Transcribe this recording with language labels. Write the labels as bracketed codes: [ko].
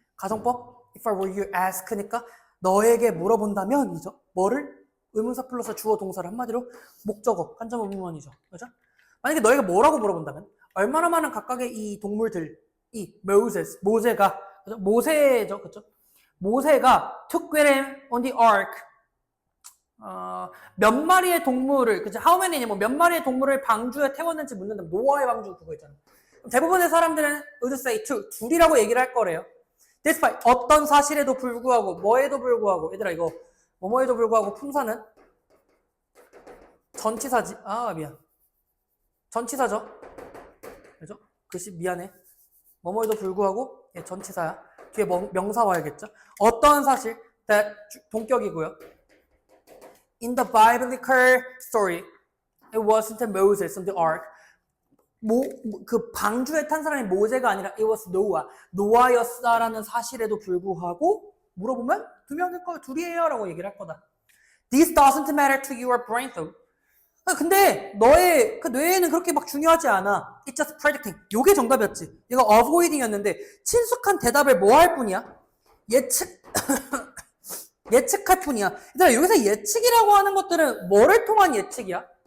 [ko] 가정법 [en] if I were you [ko] ask니까 너에게 물어본다면 이죠. 뭐를? 의문사 플러스 주어 동사를 한마디로 목적어 간접 의문문이죠. 그죠? 만약에 너에게 뭐라고 물어본다면 얼마나 많은 각각의 이 동물들 이 모세가 그죠? 모세죠. 그죠? 모세가 [en] took with him on the ark [ko] 몇 마리의 동물을 그죠? [en] How many [ko] 뭐 몇 마리의 동물을 방주에 태웠는지 묻는다면 노아의 방주 그거 있잖아. 대부분의 사람들은 [en] would say two, [ko] 둘이라고 얘기를 할 거래요. despite 어떤 사실에도 불구하고 뭐에도 불구하고 얘들아 이거 뭐뭐에도 불구하고 품사는 전치사지. 아 미안. 전치사죠. 그죠? 글씨 미안해. 뭐뭐에도 불구하고 예, 전치사야. 뒤에 명사 와야겠죠. 어떤 사실 that 동격이고요. [en] In the biblical story, it wasn't Moses on the ark. [ko] 그 방주에 탄 사람이 모세가 아니라 [en] it was Noah. [ko] 노아였다라는 사실에도 불구하고 물어보면 두 명일 거예요. 둘이에요 라고 얘기를 할 거다. [en] This doesn't matter to your brain though. [ko] 근데 너의 그 뇌에는 그렇게 막 중요하지 않아. [en] It's just predicting. [ko] 요게 정답이었지. 이거 avoiding이었는데 친숙한 대답을 뭐 할 뿐이야? 예측할 뿐이야. 얘들아 여기서 예측이라고 하는 것들은 뭐를 통한 예측이야?